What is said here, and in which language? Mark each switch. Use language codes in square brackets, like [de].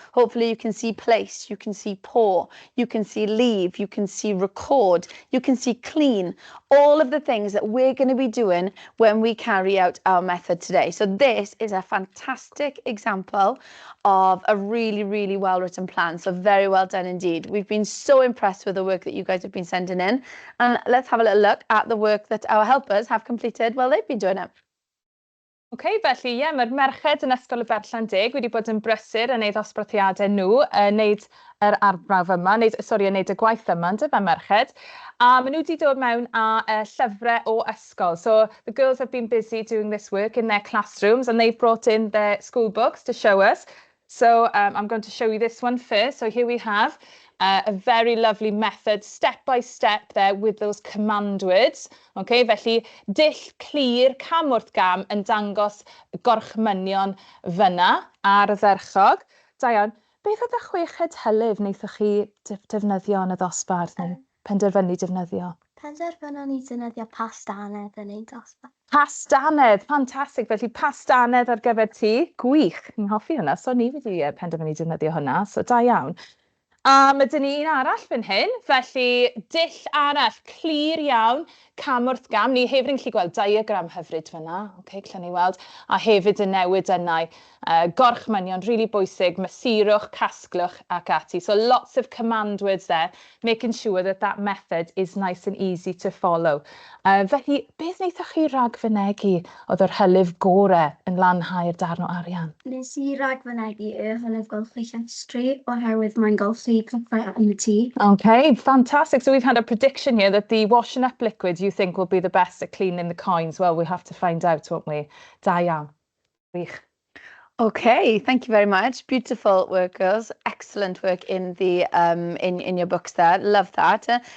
[en] Hopefully you can see place, you can see pour, you can see leave, you can see record, you can see clean, all of the things that we're going to be doing when we carry out our method today. So this is a fantastic example of a really well written plan. So very well done indeed. We've been so impressed with the work that you guys have been sending in, and let's have a little look at the work that our helpers have completed while they've been doing it. [cy] Okay, felly, ie, mae'r merched yn ysgol y Berllandeg wedi bod yn brysur yn neud osbarthiadau nhw, neud yr arbrawf yma, neud y gwaith yma, ynde fe merched. A maen nhw wedi dod mewn â llyfrau o ysgol. [en] So the girls have been busy doing this work in their classrooms, and they've brought in their school books to show us. So I'm going to show you this one first. So here we have a very lovely method, step by step there with those command words. [cy] Okay, felly dull clir cam wrth gam yn dangos gorchmynion fyna ar y dderchog. Da iawn, beth oedd y chweched hylif wnaethoch chi defnyddio yn y ddosbarth neu penderfynu defnyddio? Penderfynon ni defnyddio pastanedd yn ei dosbarth. Pastanedd, ffantastig. Felly pastanedd ar gyfer ti, gwych. Ni'n hoffi hwnna, so ni wedi penderfynu defnyddio hwnna, so da iawn. A mae dyn ni un arall fan hyn, felly dull arall, clir iawn, cam wrth gam. Ni hefyd yn gallu gweld diagram hyfryd fyna, okay, gallwn ni weld, a hefyd yn newid yna. Gorchmynion, really bwysig, mesurwch, casglwch ac ati. [en] So lots of command words there, making sure that that method is nice and easy to follow. [cy] Felly, beth wnaethoch chi ragfynegu oedd yr hylif gorau yn lanhau'r darn o arian? Nes I ragfynegu y hylif golchi llestri oherwydd mae'n golchi pethau yn y tŷ. [en] Okay, fantastic. So we've had a prediction here that the washing up liquid you think will be the best at cleaning the coins. Well, we'll have to find out, won't we? [cy] Da iawn. Wych. [en] Okay, thank you very much. Beautiful work, girls. Excellent work in the in your books there. Love that.